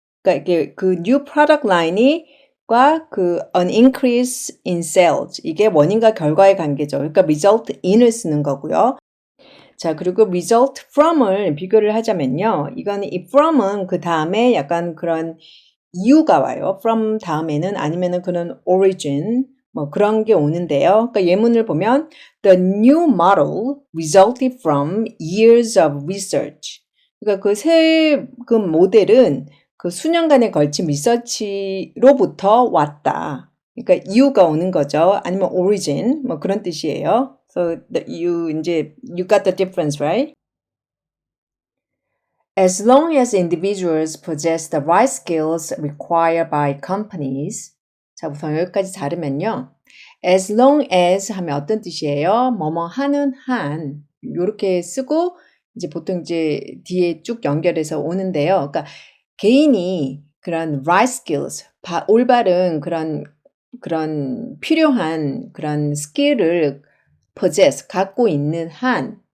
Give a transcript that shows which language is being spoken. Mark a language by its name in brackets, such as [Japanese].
[Korean] 그러니까 이게 그 new product line이 그 [English] an increase in sales [Korean] 이게 원인과 결과의 관계죠. 그러니까 result in을 쓰는 거고요. 자, 그리고 result from을 비교를 하자면요. 이거는 이 from은 그 다음에 약간 그런 이유가 와요. from 다음에는 아니면은 그런 origin 그런 게 오는데요. 그러니까 예문을 보면 [English] the new model resulted from years of research. [Korean] 그러니까 그 새 그 모델은 그 수년간에 걸친 리서치로부터 왔다. 그러니까 이유가 오는 거죠. 아니면 origin 그런 뜻이에요. [English] So you got the difference, right? As long as individuals possess the right skills required by companies. [Korean] 자, 우선 여기까지 자르면요. As long as 하면 어떤 뜻이에요? 뭐뭐 하는 한. 요렇게 쓰고 이제 보통 이제 뒤에 쭉 연결해서 오는데요. 그러니까 개인이 그런 right skills, 올바른 그런 필요한 그런 스킬을 possess, 갖고 있는 한.